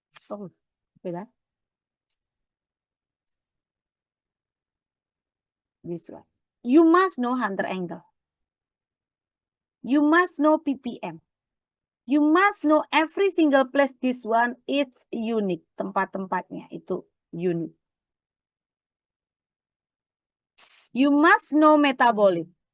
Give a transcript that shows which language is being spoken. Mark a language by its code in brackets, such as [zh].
[id] Oh, beda. [en] This one. You must know Hunter angle. You must know ppm. You must know every single place this one is unique. [id] Tempat-tempatnya itu unik. [en] You must know metabolic.